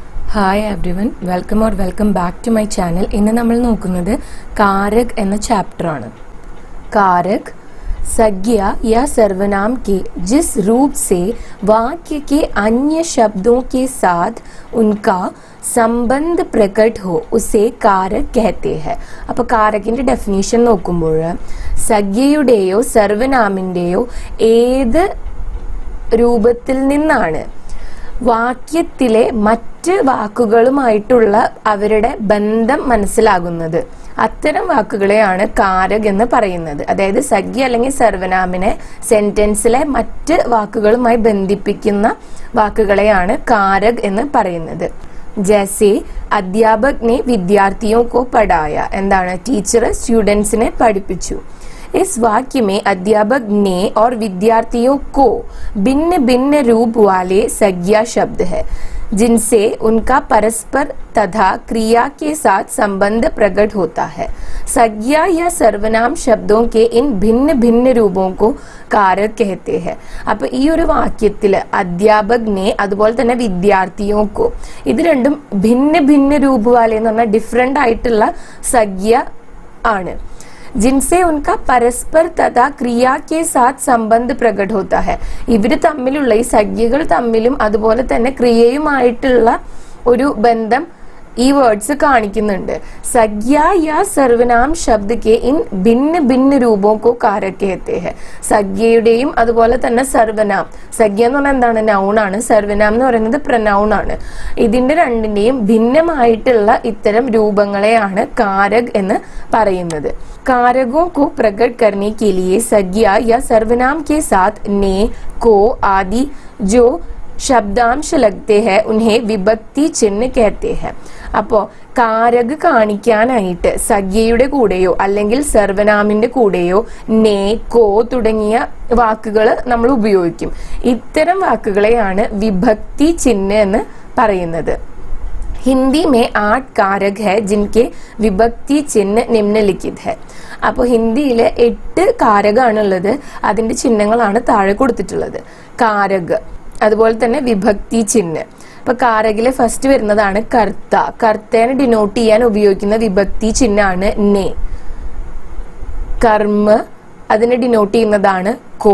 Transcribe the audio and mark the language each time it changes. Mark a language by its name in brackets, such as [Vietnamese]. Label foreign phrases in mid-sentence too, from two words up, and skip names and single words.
[English] Hi everyone, welcome back to my channel. [Malayalam] ഇന്ന് നമ്മൾ നോക്കുന്നത് कारक എന്ന ചാപ്റ്റർ ആണ്. [Hindi] कारक संज्ञा या सर्वनाम के जिस रूप से वाक्य के अन्य शब्दों के साथ उनका संबंध प्रकट हो उसे कारक कहते हैं. [Malayalam] അപ്പോൾ കാരകിന്റെ ഡെഫിനിഷൻ നോക്കുമ്പോൾ സംജ്ഞയുടെയോ സർവനാമിന്റെയോ ഏത് രൂപത്തിൽ നിന്നാണ് വാക്യത്തിലെ മറ്റ് വാക്കുകളുമായിട്ടുള്ള അവരുടെ ബന്ധം മനസ്സിലാകുന്നത്, അത്തരം വാക്കുകളെയാണ് കാരക് എന്ന് പറയുന്നത്. അതായത് സംജ്ഞ അല്ലെങ്കിൽ സർവനാമിനെ സെന്റൻസിലെ മറ്റ് വാക്കുകളുമായി ബന്ധിപ്പിക്കുന്ന വാക്കുകളെയാണ് കാരക് എന്ന് പറയുന്നത്. [Hindi] जैसे अध्यापक ने विद्यार्थियों को पढ़ाया, [Malayalam] എന്താണ് ടീച്ചർ സ്റ്റുഡൻസിനെ പഠിപ്പിച്ചു. [Hindi] इस वाक्य में अध्यापक ने और विद्यार्थियों को भिन्न भिन्न रूप वाले संज्ञा शब्द है जिनसे उनका परस्पर तथा क्रिया के साथ संबंध प्रकट होता है. संज्ञा या सर्वनाम शब्दों के इन भिन्न भिन्न रूपों को कारक कहते हैं. [Malayalam] അപ്പോൾ ഈ ഒരു വാക്യത്തിൽ അധ്യാപകനെ അതുപോലെ തന്നെ വിദ്യാർത്ഥിയോക്കോ ഇത് രണ്ടും [Hindi] भिन्न भिन्न रूप वाले [Malayalam] എന്ന് പറഞ്ഞാൽ ഡിഫറെന്റ് ആയിട്ടുള്ള സംജ്ഞ ആണ്. [Hindi] जिनसे उनका परस्पर तथा क्रिया के साथ संबंध प्रकट होता है. [Malayalam] ഇവര് തമ്മിലുള്ള ഈ സംജ്ഞകൾ തമ്മിലും അതുപോലെ തന്നെ ക്രിയയുമായിട്ടുള്ള ഒരു ബന്ധം ഈ വേർഡ്സ് കാണിക്കുന്നുണ്ട്. [Hindi] संज्ञा या सर्वनाम शब्द के इन भिन्न भिन्न रूपों को कारक कहते हैं. [Malayalam] സംജ്ഞയുടെയും അതുപോലെ തന്നെ സർവനാം, സംജ്ഞ എന്ന് പറഞ്ഞാൽ എന്താണ്, നൗൺ ആണ്. സർവനാം എന്ന് പറയുന്നത് പ്രനൗൺ ആണ്. ഇതിന്റെ രണ്ടിന്റെയും ഭിന്നമായിട്ടുള്ള ഇത്തരം രൂപങ്ങളെയാണ് കാരക് എന്ന് പറയുന്നത്. [Hindi] कारकों को प्रकट करने के लिए संज्ञा या सर्वनाम के साथ ने, को आदि जो शब्दांश लगते हैं उन्हें विभक्ति चिन्ह कहते हैं. [Malayalam] അപ്പോൾ കാരക് കാണിക്കാനായിട്ട് സംജ്ഞയുടെ കൂടെയോ അല്ലെങ്കിൽ സർവനാമിന്റെ കൂടെയോ നേ, കോ തുടങ്ങിയ വാക്കുകൾ നമ്മൾ ഉപയോഗിക്കും. ഇത്തരം വാക്കുകളെയാണ് വിഭക്തി ചിഹ്നം എന്ന് പറയുന്നത്. [Hindi] हिंदी में 8 कारक है जिनके विभक्ति चिन्ह निम्नलिखित है. [Malayalam] അപ്പോൾ ഹിന്ദിയിലെ 8 കാരകാണുള്ളത്, അതിന്റെ ചിഹ്നങ്ങളാണ് താഴെ കൊടുത്തിട്ടുള്ളത്. കാരക്, അതുപോലെ തന്നെ വിഭക്തി ചിഹ്നം. അപ്പൊ കാരകിലെ ഫസ്റ്റ് വരുന്നതാണ് കർത്ത. കർത്തേനെ ഡിനോട്ട് ചെയ്യാൻ ഉപയോഗിക്കുന്ന വിഭക്തി ചിഹ്നമാണ് നെ. കർമ്മ അതിനെ ഡിനോട്ട് ചെയ്യുന്നതാണ് കോ.